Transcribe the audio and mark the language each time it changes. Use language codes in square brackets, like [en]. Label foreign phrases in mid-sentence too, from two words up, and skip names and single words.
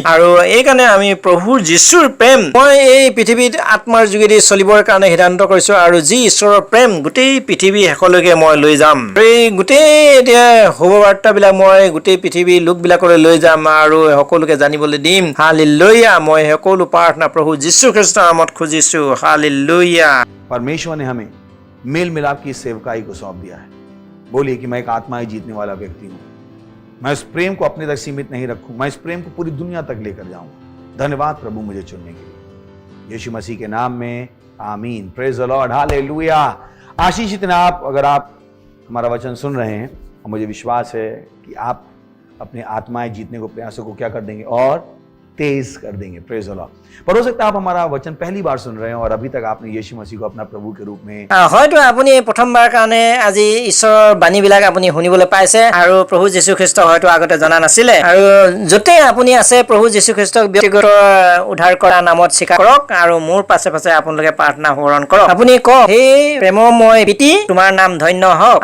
[as] আৰু এইকাৰণে আমি প্ৰভু যীশুৰ প্ৰেম মই এই পৃথিৱীত আত্মাৰ যোগেদি চলিবৰ কাৰণে সিদ্ধান্ত কৰিছো আৰু যি ঈশ্বৰৰ প্ৰেম গোটেই পৃথিৱী শেষলৈকে মই লৈ যাম। এই গোটেই এতিয়া শুভবাৰ্তাবিলাক মই গোটেই পৃথিৱীৰ লোকবিলাকলৈ লৈ যাম আৰু সকলোকে জানিবলৈ দিম। হালেলুয়া। মই সকলো প্ৰাৰ্থনা প্ৰভু যীশুখ্ৰীষ্টৰ নামত খুজিছো। [hi] हालेलुया। परमेश्वर ने हमें मेल मिलाप की सेवकाई को सौंप दिया है। बोलिए कि मैं एक आत्माएं जीतने वाला व्यक्ति हूं। मैं इस प्रेम को अपने तक सीमित नहीं रखूं, मैं इस प्रेम को पूरी दुनिया तक लेकर जाऊंगा। धन्यवाद प्रभु मुझे चुनने के लिए, यीशु मसीह के नाम में आमीन। [en] praise the Lord. हालेलुया। [hi] आशीषित हैं आप अगर आप हमारा वचन सुन रहे हैं, और मुझे विश्वास है कि आप अपने आत्माएं जीतने को प्रयासों को क्या कर देंगे और तेज कर देंगे। [en] praise the Lord. [hi] पर हो सकता है आप हमारा वचन पहली बार सुन रहे हैं और अभी तक आपने यीशु मसीह को अपना प्रभु के रूप में [as] হয়তো আপুনি প্ৰথমবাৰ কাৰণে আজি ঈশ্বৰৰ বাণীবিলাক আপুনি শুনিবলৈ পাইছে আৰু প্ৰভু যীশুখ্ৰীষ্ট হয়তো আগতে জনা নাছিলে। আৰু য'তে আপুনি আছে প্ৰভু যীশুখ্ৰীষ্টক ব্যক্তিগত উদ্ধাৰ কৰা নামত স্বীকাৰ কৰক আৰু মোৰ পাছে পাছে আপোনালোকে প্ৰাৰ্থনা সোঁৱৰণ কৰক। আপুনি কওক, হে প্ৰেমময় পিতৃ, তোমাৰ নাম ধন্য হওক।